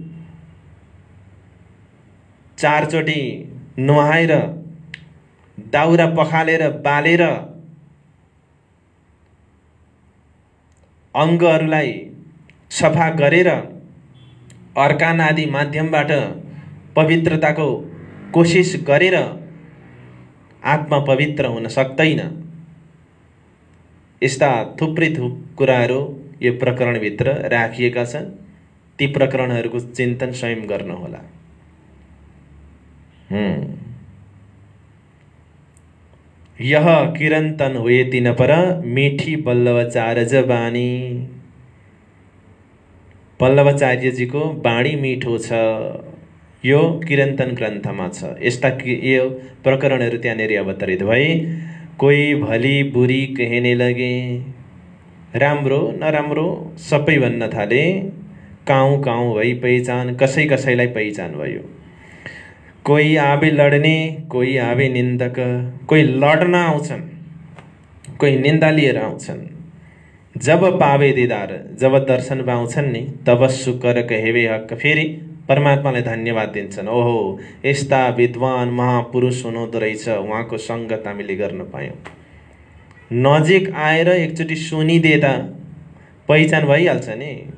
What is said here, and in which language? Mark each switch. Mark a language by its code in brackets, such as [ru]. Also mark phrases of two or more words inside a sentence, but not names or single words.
[ne] चारचोटि नुहाएर, दाउरा पखालेर बालेर, अङ्गहरूलाई सफा गरेर, अर्कान आदि माध्यमबाट पवित्रताको कोसिस गरेर आत्मा पवित्र हुन सक्दैन। यस्ता थुप्रै कुराहरू यो प्रकरणभित्र राखिएका छन्। ती प्रकरणहरूको चिन्तन स्वयं गर्नुहोला। [hi] यह किरन्तन हुए तिन पर, मीठी बल्लभाचार्य बानी। [ne] बल्लभाचार्यजीको बाणी मिठो छ। यो किरन्तन ग्रन्थमा छ। यस्ता यो प्रकरणहरू त्यहाँनिर अवतरित भए। [hi] कोही भली बुरी कहने लगे, [ne] राम्रो नराम्रो सबै भन्न थाले। [hi] काउँ काउँ भई पहिचान, [ne] कसै कसैलाई पहिचान भयो। [hi] कोही आवे लड्ने, कोही आवे निन्दक, [ne] कोही लड्न आउँछन्, कोही निन्दा लिएर आउँछन्। [hi] जब पावे दीदार, [ne] जब दर्शन पाउँछन् नि, [hi] तब शुकर कहेवे हक, [ne] फेरि परमात्मालाई धन्यवाद दिन्छन्। ओहो, यस्ता विद्वान महापुरुष हुनुहुँदो रहेछ, उहाँको सङ्गत हामीले गर्न पायौँ। नजिक आएर एकचोटि सुनिदिए त पहिचान भइहाल्छ नि।